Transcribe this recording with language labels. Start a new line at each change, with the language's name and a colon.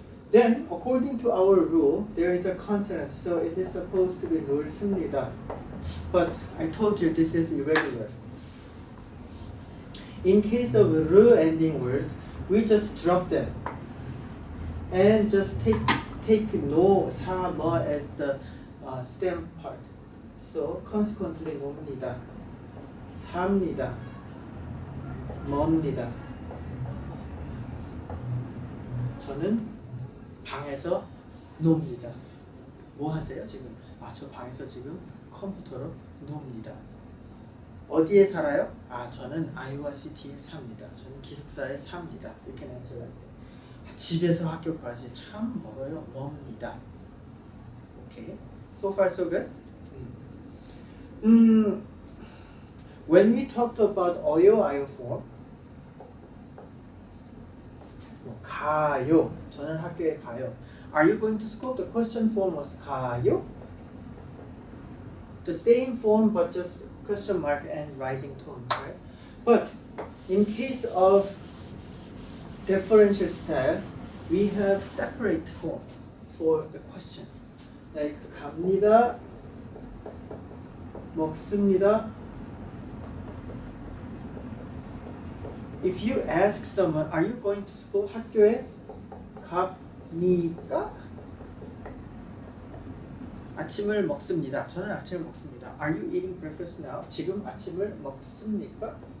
English: Then, according to our rule, there is a consonant, so it is supposed to be 놀습니다. But I told you this is irregular. In case of 르 ending words, we just drop them and just take 노, 사, 뭐 as the stem part. So consequently, 놉니다, 삽니다, 멉니다.
Korean: 저는 방에서 놉니다. 뭐 하세요 지금? 저 방에서 지금 컴퓨터로 놉니다. 어디에 살아요? 저는 아이오와 시티에 삽니다. 저는 기숙사에 삽니다. 이렇게 answer 할 때. 집에서 학교까지 참 멀어요.
English: 멉니다. Okay. So far so good? When we talked about 어요, 아요 form, 가요.
Korean: 저는 학교에 가요.
English: Are you going to school? The question form was 가요. The same form, but just question mark and rising tone, right? But in case of differential style, we have separate form for the question.
Korean: Like 갑니다, 먹습니다.
English: If you ask someone, are you going to school?
Korean: 학교에 갑니까? 아침을 먹습니다. 저는 아침을 먹습니다.
English: Are you eating breakfast now?
Korean: 지금 아침을 먹습니까?